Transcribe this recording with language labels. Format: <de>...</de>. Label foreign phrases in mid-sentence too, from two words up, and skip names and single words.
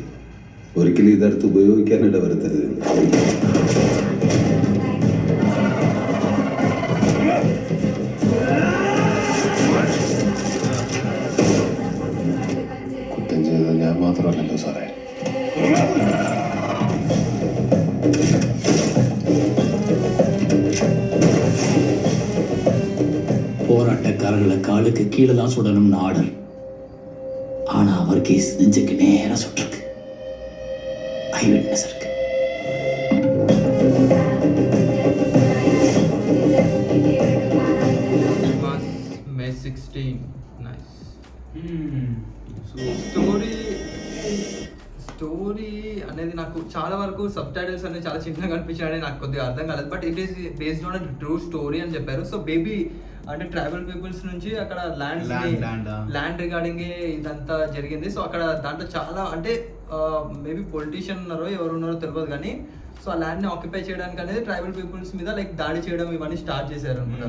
<ml>ഒരിക്കലും ഇതെടുത്ത് ഉപയോഗിക്കാനിട വരുത്തരുത്. കുറ്റം ചെയ്തത് ഞാൻ മാത്രമല്ലല്ലോ സാറേ.</ml> <ta>போராட்டக்காரர்களை காலுக்கு கீழே தான் சுடணும்னு ஆர்டர். ஆனா அவர் கேஸ் நெஞ்சுக்கு நேரா சுட்டிருக்கு.</ta> <en>eye witness</en> <ta>இருக்கு.</ta> <en>May 16 nice. So</en> <te>స్టోరీ అనేది నాకు చాలా వరకు</te> <en>sub titles</en> <te>అనేది చాలా చిన్నగా అనిపించాయని నాకు కొద్దిగా అర్థం కాలేదు.</te> <en>but it is based on true story</en> <te>అని చెప్పారు. సో బేబీ అంటే</te> <en>tribal peoples</en> <te>నుంచి అక్కడ</te> <en>land regarding</en> <te>ఇదంతా జరిగింది. సో అక్కడ దాంట్లో చాలా అంటే మేబీ పొలిటీషియన్ ఉన్నారో ఎవరు ఉన్నారో తెలియదు కానీ సో ఆ ల్యాండ్ ని ఆక్యుపై చేయడానికి అనేది</te> <en>tribal peoples</en> <te>మీద లైక్ దాడి చేయడం ఇవన్నీ స్టార్ట్ చేశారు అనమాట.</te>